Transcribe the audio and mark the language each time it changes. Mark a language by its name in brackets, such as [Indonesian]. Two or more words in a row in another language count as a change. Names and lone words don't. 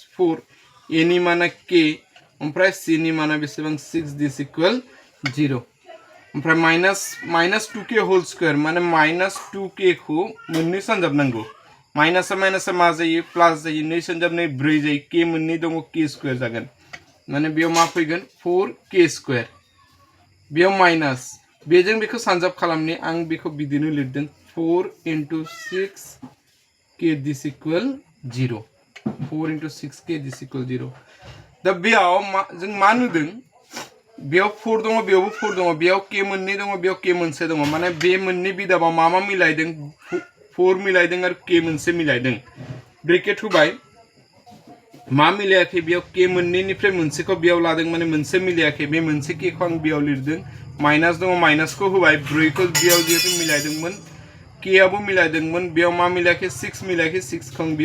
[Bodo] 4 ए नि माना k ओमफ्राय सि नि माना बेसेबां 6 दिस इक्वल 0 ओमफ्राय [English] minus 2k whole square [Bodo] माने [English] minus 2k [Bodo] खौ मोननै सानजाबनांगौ माइनास मा जायो प्लास जायो नै सानजाब नै 4 जायो k मोननै दङ [English] k square [Bodo] जागोन माने बेयाव मा फैगोन [English] 4k square [Bodo] बेयाव माइनास बेजों बेखौ सानजाब खालामनि आं बेखौ बिदिनो लिरदों [English] 4 into 6k this equal 0 4 into 6k this equal 0 [Bodo] दा बेयाव जों मा नुदों बेयाव 4 दङ बेयावबो 4 दङ बेयाव k मोननै दङ बेयाव k मोनसे दङ माने बे मोननै बिदाबाव मा मिलायदों 4 मिलायदों आरो k मोनसे मिलायदों ब्रेकेट होबाय मा मिलायाखै बेयाव k मोननैनिफ्राय मोनसेखौ बेयाव लादों माने मोनसे मिलायाखै बे मोनसे k खौ आं बेयाव लिरदों माइनास दङ माइनासखौ होबाय 4 खौ बेयाव जिहेतु मिलायदोंमोन k आबो मिलायदोंमोन बेयाव मा मिलायाखै 6 मिलायाखै 6 खौ आं बेयाव